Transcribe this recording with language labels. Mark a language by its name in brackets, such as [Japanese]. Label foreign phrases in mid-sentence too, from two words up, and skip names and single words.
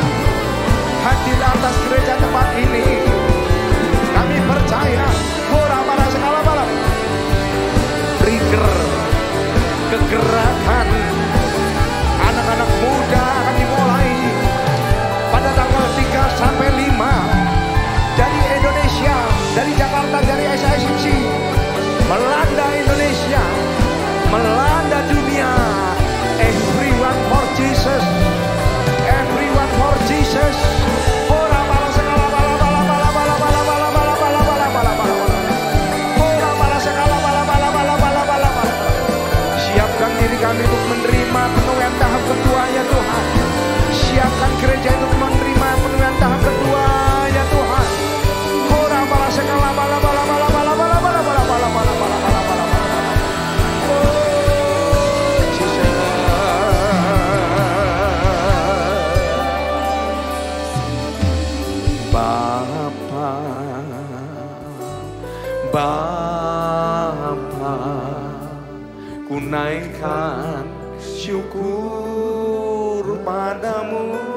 [Indonesian] Hadirlah atas gereja tempat ini. Kami percaya ora para segala bala trigger kegerakan anak-anak muda akan dimulai pada tanggal 3 sampai 5 dari Indonesia, dari Jakarta, dari SICC, melanda Indonesia, melanda dunia. [English] Everyone for Jesus, everyone for Jesus. Ora bala segala bala bala bala bala bala bala bala bala bala bala bala. Ora bala segala bala bala bala bala bala bala. [Indonesian] Siapkan diri kami untuk menerima penuaian tahap kedua ya Tuhan. Siapkan gereja untuk menerima penuaian tahap kedua ya Tuhan. Ora bala segala bala bala bala bala bala bala bala bala bala bala bala bala. Bapa, ku naikkan syukur padamu.